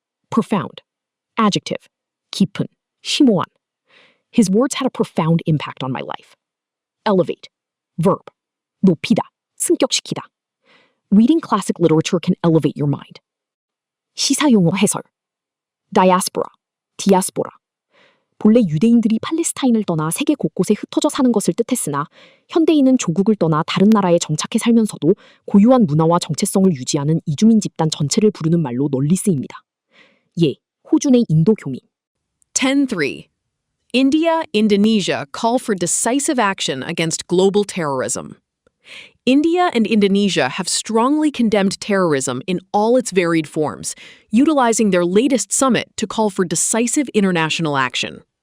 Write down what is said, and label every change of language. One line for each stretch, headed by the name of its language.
English: Profound. Adjective.
Korean: 깊은, 심오한.
English: His words had a profound impact on my life. Elevate. Verb.
Korean: 높이다, 승격시키다.
English: Reading classic literature can elevate your mind.
Korean: 시사용어 해설. Diaspora. 디아스포라. 본래 유대인들이 팔레스타인을 떠나 세계 곳곳에 흩어져 사는 것을 뜻했으나 현대인은 조국을 떠나 다른 나라에 정착해 살면서도 고유한 문화와 정체성을 유지하는 이주민 집단 전체를 부르는 말로 널리 쓰입니다. 예, 호주 내 인도 교민. 10.3.
English: India, Indonesia call for decisive action against global terrorism. India and Indonesia have strongly condemned terrorism in all its varied forms, utilizing their latest summit to call for decisive international action.